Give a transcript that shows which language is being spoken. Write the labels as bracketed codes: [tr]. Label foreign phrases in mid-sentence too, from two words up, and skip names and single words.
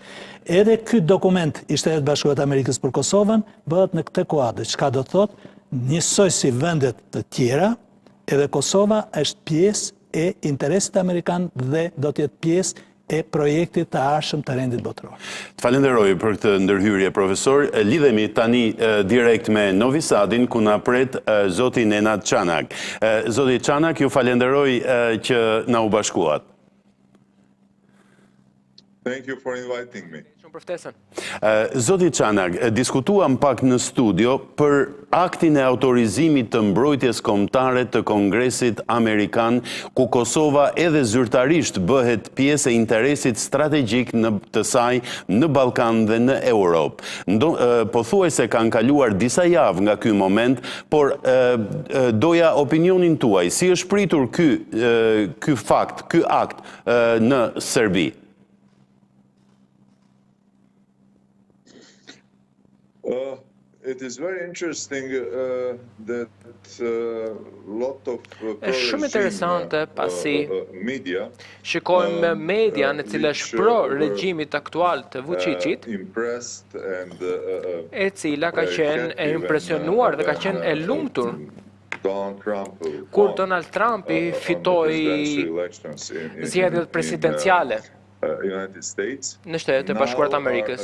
[sq] Edhe ky dokument i Shtetit Bashkuar të Amerikës për Kosovën bëhet në këtë kuadër, çka do të thotë njësoj si vendet të tjera, edhe Kosova është pjesë e interesit amerikan dhe do të jetë pjesë e projektit të arshëm të rendit botëror. Të falenderoj për këtë ndërhyrje, profesor. Lidhemi tani direkt me Novi Sadin, ku na pret zoti Nenad Çanak. Zoti Çanak, ju falenderoj që na u bashkuat. [en] Thank you for inviting me. [sq] Zoti Çanak, diskutuam pak në studio për aktin e autorizimit të mbrojtjes kombëtare të Kongresit Amerikan, ku Kosova edhe zyrtarisht bëhet pjesë e interesit strategjik të saj në Ballkan dhe në Europë. Pothuajse kanë kaluar disa javë nga ky moment, por doja opinionin tuaj, si është pritur ky fakt, ky akt në Serbi? [en] It is very interesting that lot of [sq] Është shumë interesante pasi media shikojmë media në cilë është pro regjimit aktual të Vučićit, e cila ka qenë e impresionuar dhe ka qenë e lumtur kur Donald Trump i fitoi zgjedhjet presidenciale në Shtetet e Bashkuara të Amerikës.